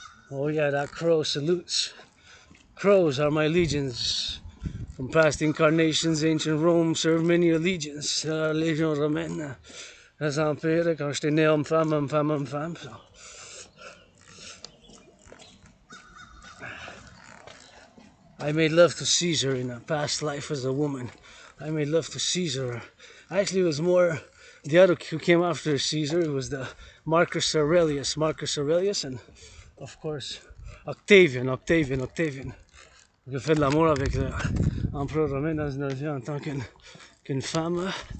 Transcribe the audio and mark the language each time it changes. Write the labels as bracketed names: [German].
[English] Oh yeah, that crow salutes. Crows are my legions. From past incarnations, ancient Rome served many allegiance. [French] La légion romaine. Les empires, quand j'étais né homme-femme. [English] So. I made love to Caesar in a past life as a woman. I made love to Caesar. Actually, it was more the other who came after Caesar. It was the Marcus Aurelius, and of course Octavian. [French] J'ai fait de l'amour avec l'empereur romain dans une vie en tant qu'une femme.